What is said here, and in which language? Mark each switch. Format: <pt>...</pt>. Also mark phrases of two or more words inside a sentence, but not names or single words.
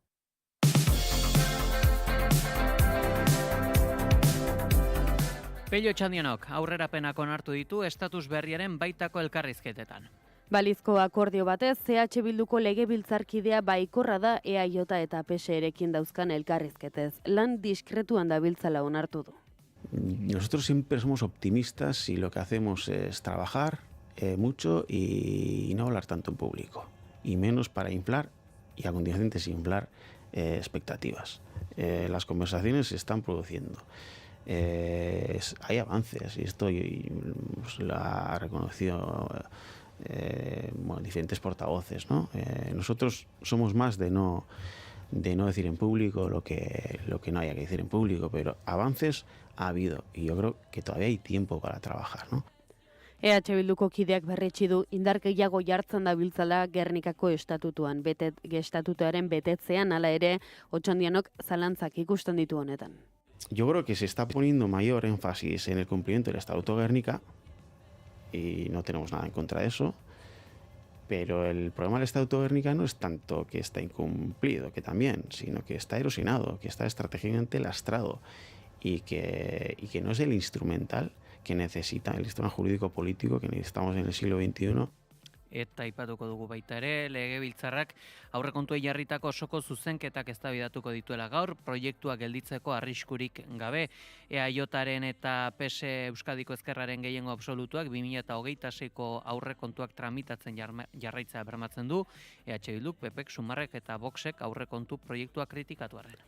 <eu>Pello Txandianok aurrerapenak onartu ditu estatus berriaren baitako elkarrizketetan. Balizko akordio batez, CH Bilduko legebiltzarkidea baikorra da EAJ eta PSErekin dauzkan elkarrizketez. Lan diskretuan dabiltzala onartu du.</eu> <es>Nosotros siempre somos optimistas y lo que hacemos es trabajar mucho y no hablar tanto en público. Y menos para inflar y a continuación desinflar expectativas. Las conversaciones se están produciendo. Hay avances y esto la ha reconocido diferentes portavoces, ¿no? Nosotros somos más de no decir en público lo que no haya que decir en público, pero avances ha habido y yo creo que todavía hay tiempo para trabajar, ¿no?</es> <eu>EH Bilduko kideak berretsi du indar gehiago jartzen dabiltzala Gernikako estatutuan, estatutuaren betetzean, hala ere, Otxandianok zalantzak ikusten ditu honetan.</eu> <es>Yo creo que se está poniendo mayor énfasis en el cumplimiento del Estatuto de Gernika y no tenemos nada en contra de eso, pero el problema del Estatuto de Gernika no es tanto que está incumplido, que también, sino que está erosionado, que está estratégicamente lastrado y que no es el instrumental que necesita el sistema jurídico-político que necesitamos en el siglo XXI.</es> <eu>Eta aipatuko dugu baita ere, Legebiltzarrak aurrekontuei jarritako osoko zuzenketak eztabaidatuko dituela gaur, proiektua gelditzeko arriskurik gabe. EAJaren eta PS Euskadiko Ezkerraren gehiengo absolutuak 2026ko aurrekontuak tramitatzen jarraitzea bermatzen du, EH Bilduk, PPek, Sumarrek eta Voxek aurrekontu proiektua kritikatu arren.</eu>